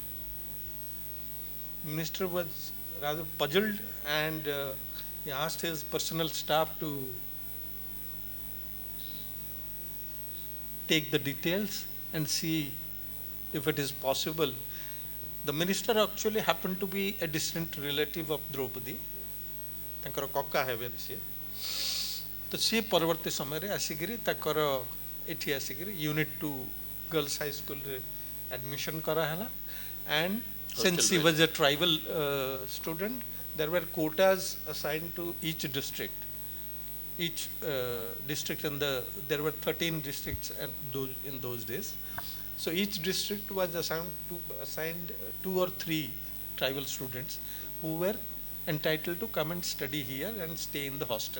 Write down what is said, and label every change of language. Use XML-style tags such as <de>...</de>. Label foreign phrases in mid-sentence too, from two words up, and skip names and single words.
<en>Minister was rather puzzled, and he asked his personal staff to take the details and see if it is possible. The minister actually happened to be a distant relative of Droupadi.</en> <or>ତାଙ୍କର କକା ହେବେ ସିଏ, ତ ସିଏ ପରବର୍ତ୍ତୀ ସମୟରେ ଆସିକିରି ତାଙ୍କର ଏଠି ଆସିକିରି ୟୁନିଟ୍ 2 गर्ल्स हाई स्कूल ଆଡମିଶନ କରାଲା.</or> <en>And since he was a tribal student, there were quotas assigned to each district. Each district, and there were 13 districts in those days. So each district was assigned 2 or 3 tribal students who were entitled to come and study here and stay in the hostel.</en>